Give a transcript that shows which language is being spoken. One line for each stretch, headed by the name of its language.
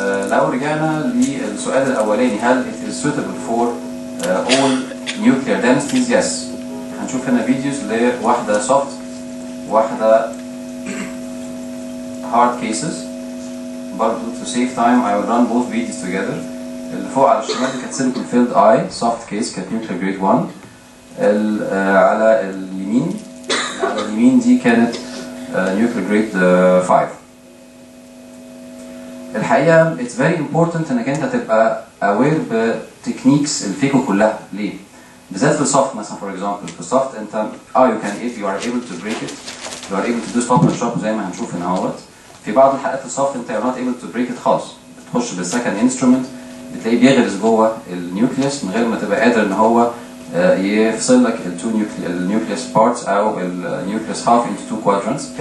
Arabic: لو رجعنا للسؤال الأولاني هل
English: it is suitable for all nuclear densities؟ yes.
Arabic: هنشوف هنا فيديوز لواحدة soft واحدة hard cases.
English: برضو to save time I will run both videos together.
Arabic: اللي فوق على الشمال دي كانت silicon filled eye soft case كانت nuclear grade 1. على اليمين دي كانت nuclear grade 5. الحقيقة
English: it's very important
Arabic: انك انت تبقى aware بتكنيكس الفيكو كلها. ليه؟ بالذات في السوفت مثلا for example في السوفت انت
English: you can if you are able to break it you are able to do stop and shop
Arabic: زي ما هنشوف هنا اهوت. في بعض الحالات السوفت انت
English: you're not able to break it
Arabic: خالص، بتخش بالسكند انسترومنت بتلاقيه بيغرز جوه النيوكليوس من غير ما تبقى قادر ان هو يفصل لك النيوكليوس بارتس او النيوكليوس هاف
English: into two quadrants.